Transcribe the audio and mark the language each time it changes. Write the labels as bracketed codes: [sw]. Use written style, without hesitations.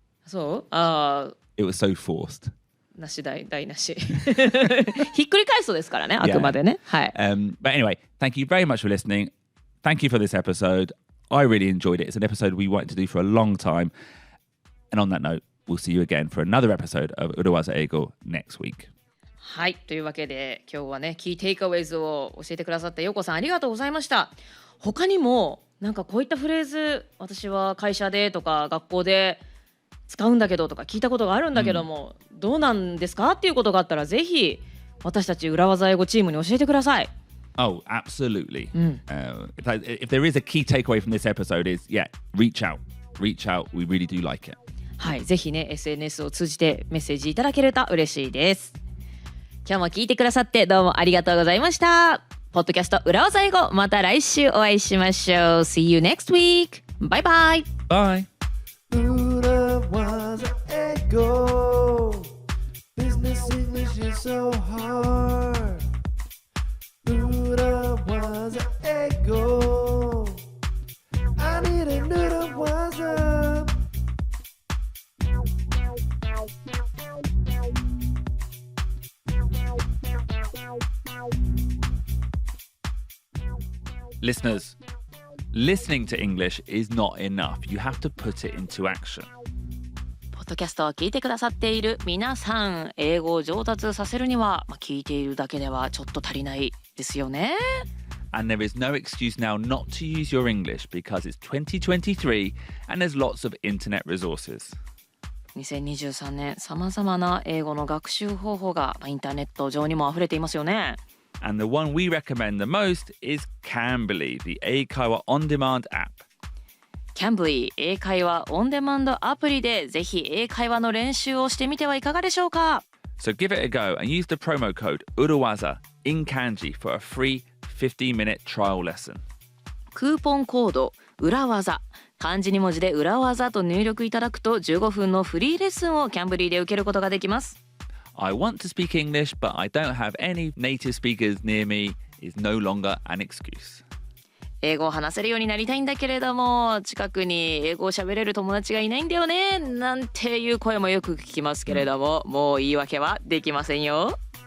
[ja] そう？ [en] It was so forced. [ja] なし台なし。ひっくり返すとですからね、あくまでね。はい。 [en] But anyway, thank you very much for listening. Thank you for this episode. I really enjoyed it. It's an episode we wanted to do for a long time. And on that note, we'll see you again for another episode of裏技英語 next week. [ja] はい、というわけで今日はね、キーテイクアウェイズを教えてくださったヨコさんありがとうございました。他にもなんかこういったフレーズ、私は会社でとか学校で使うんだけどとか聞いたことがあるんだけども、どうなんですかっていうことがあったらぜひ私たち裏技英語チームに教えてください。 [en] Oh, absolutely. If there is a key takeaway from this episode is, yeah, reach out. Reach out. We really do like it. [ja] はい、ぜひね SNS を通じてメッセージいただけると嬉しいです。今日も聞いてくださってどうもありがとうございました。ポッドキャスト裏技英語、また来週お会いしましょう。 [en] See you next week. Bye bye. Bye. 裏技英語 Business English is so hard 裏技英語 I need an 裏技 Listeners, listening to English is not enough. You have to put it into action. [ja] ッドキャストを聞いてくださっている皆さん、英語を上達させるには、聞いているだけではちょっと足りないですよね。 [en] And there is no excuse now not to use your English because it's 2023 and there's lots of internet resources. [ja] 2023年、さまざまな英語の学習方法がインターネット上にも溢れていますよね。 [en] And the one we recommend the most is Cambly, the 英会話 on-demand app. [ja] Cambly 英会話オンデマンドアプリでぜひ英会話の練習をしてみてはいかがでしょうか。 [en] So give it a go and use the promo code URAWAZA in Kanji for a free 15-minute trial lesson. [ja] クーポンコード裏技、漢字2文字で裏技と入力いただくと15分のフリーレッスンをCamblyで受けることができます。 [en] I want to speak English, but I don't have any native speakers near me is no longer an excuse. [ja] 英語を話せるようになりたいんだけれども、近くに英語を喋れる友達がいないんだよね、なんていう声もよく聞きますけれども、もう言い訳はできませんよ。